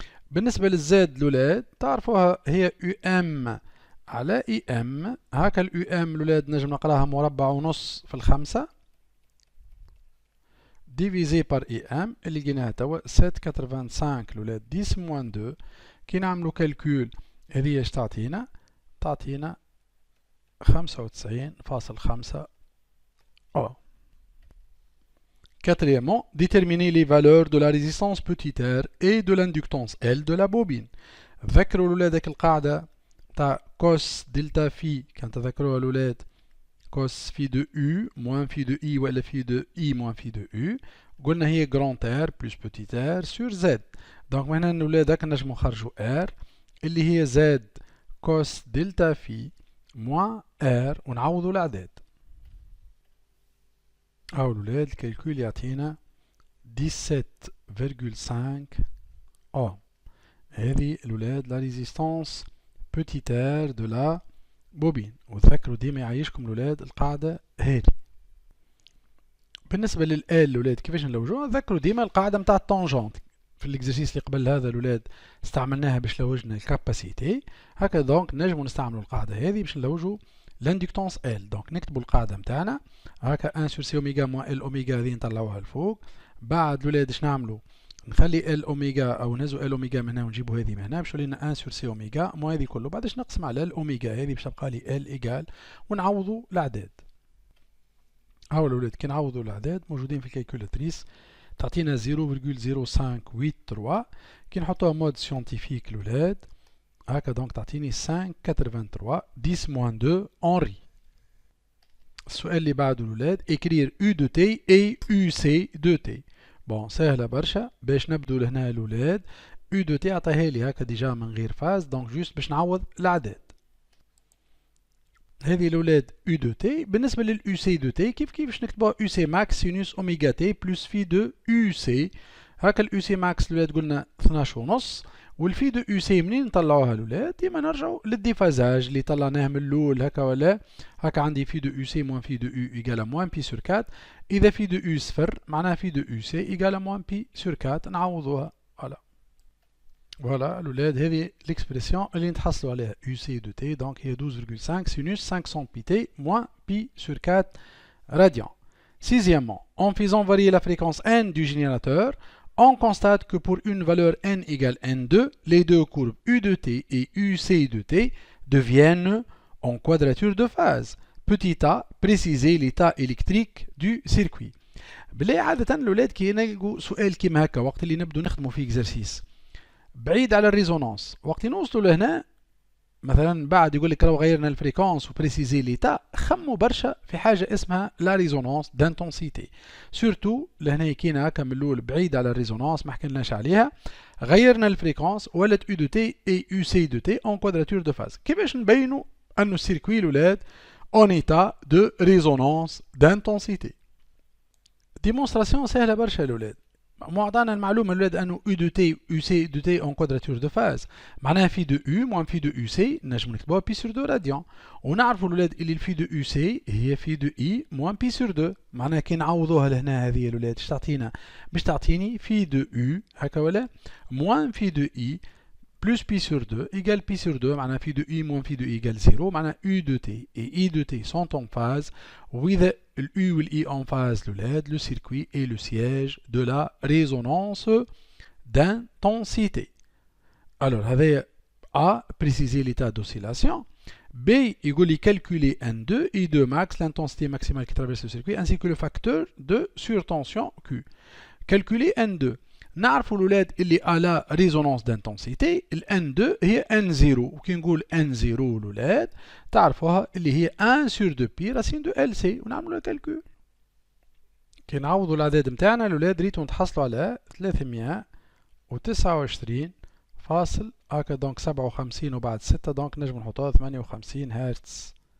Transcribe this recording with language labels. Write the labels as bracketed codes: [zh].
[ar] بالنسبة للزاد الولاد تعرفوها هي UM على IM هكا ال UM الولاد نجم نقراها مربع ونص في الخمسة [fr] divisé par [ar] IM اللي لقيناها توا 7.85 الولاد 10 moins 2 كي نعملوا كالكول هذه اش تعطينا 95.5 أو. [fr] Quatrièmement, déterminer les valeurs de la résistance petit r et de l'inductance L de la bobine. [ar] ذكروا الولاد ذاك القاعدة تاع [fr] cos [ar] دلتا في كان تذكروها الولاد [fr] cos phi de U moins phi de I ولا phi de I moins phi de U [ar] قلنا هي [fr] grand R plus petit r sur Z. [ar] donc هنا الولاد هاك نجمو نخرجوا R اللي هي Z cos دلتا في moins R ونعوضوا الأعداد. أو الولاد الكالكول يعطينا 17.5 أوم. هذه الولاد [fr] la résistance petit r de la bobine. [ar] وتذكروا ديما يعيشكم الولاد القاعدة هذه. بالنسبة لل L الولاد كيفاش نلوجوها ذكروا ديما القاعدة متاع التونجونت في الاكزرسيس اللي قبل هذا الولاد استعملناها باش لوجنا الكاباسيتي هكا دونك نجموا نستعملوا القاعدة هذه باش نلوجوا لاندكتونس L. دونك نكتبوا القاعدة متاعنا هكا 1 سور سي اوميغا موان ال اوميغا هذه نطلعوها لفوق. بعد الولاد اش نعملوا نخلي ال اوميغا او نهزوا ال اوميغا من هنا ونجيبوا هذه من هنا باش لنا 1 سور سي اوميغا مو هذه كله بعدش نقسم على الاوميغا هذه باش تبقى لي ال ايكال ونعوضوا الاعداد. هاو الولاد كي نعوضوا الاعداد موجودين في الكالكولاتريس تعطينا 0.0583 كي نحطوها مود سيونتيفيك الولاد هكا دونك تعطيني 5.83 [fr] 10 moins 2 [ar] اونري. السؤال اللي بعده الولاد [fr] écrire U de T et UC de T. [ar] بون سهلة برشا باش نبدو لهنا الولاد U de T عطاها لي هكا ديجا من غير فاز دونك جوست باش نعوض الأعداد. هذه الولاد [fr] U de T [ar] بالنسبة لل [fr] UC de T [ar] كيف باش نكتبوها [fr] UC max sinus اوميغا T plus phi de UC. [ar] هكا ال UC max الولاد قلنا 12.5 والفي دو يو سي منين نطلعوها الولاد ديما نرجعوا للديفازاج اللي طلعناه من الاول هكا ولا هكا عندي في دو يو سي موان في دو يو ايكال موان بي سور 4 اذا في دو يو صفر معناها في دو يو سي ايكال موان بي سور 4 نعوضوها فوالا الولاد هذه ليكسبرسيون اللي نتحصلوا عليها يو سي دو تي دونك هي 12.5 sinus 500 بي تي موان بي سور 4 radian. [fr] Sixièmement, en faisant varier la fréquence n du générateur, on constate que pour une valeur n égale n2, les deux courbes U de t et UC de t deviennent en quadrature de phase. Petit a, préciser l'état électrique du circuit. [ar] بلي عادة الأولاد كي نلقوا سؤال كيما هكا وقت اللي نبدو نخدموا فيه اكزرسيس بعيد على الريزونانس، وقت نوصلوا لهنا مثلا بعد يقول لك لو غيرنا الفريكونس وبريسيزي ليتا، خموا برشا في حاجه اسمها لا ريزونانس دانتونسيتي، سورتو لهنا كينا هكا من الاول بعيد على الريزونانس ما حكيناش عليها، غيرنا الفريكونس ولات يو دو تي اي يو سي دو تي اون كوادراتور دو فاز. كيفاش نبينوا انه السيركوي الاولاد اون ايتا دو ريزونانس دانتونسيتي؟ ديمونستراسيون سهله برشا الاولاد. معطانا المعلومه الاولاد انه يو دو تي يو سي دو تي اون كوادراتور دو فاز، معناها في دو يو موان في دو يو سي نجم نكتبوها بي سور دو راديان، ونعرفوا الاولاد اللي الفي دو يو سي هي في دو اي موان بي سور دو، معناها كي نعوضوها لهنا هذه الاولاد اش تعطينا؟ باش تعطيني في دو يو هكا ولا موان في دو اي [fr] plus pi sur 2 [ar] égale pi sur 2, معناها في دو i moins في دو i [fr] égale 0, [ar] معناها [fr] u de t et i de t sont en phase. وإذا ال u ou i en phase l'OLED, le circuit est le siège de la résonance d'intensité. Alors, [ar] هذا [fr] A, préciser l'état d'oscillation. B, [ar] يقول لي [fr] calculer N2, I2 max, l'intensité maximale qui traverse le circuit, ainsi que le facteur de surtension Q. Calculer N2. [ar] نعرفوا الولاد اللي على ريزونانس دانتونسيتي ال N2 هي N0، وكي نقول N0 الولاد تعرفوها اللي هي [fr] 1 sur 2 [ar] بي راسين دو LC، ونعملوا الكالكول. كي نعوضوا الأعداد نتاعنا الولاد ريتو نتحصلوا على 329 فاصل هكا دونك 57 وبعد 6 دونك نجم نحطوها 58 هرتز.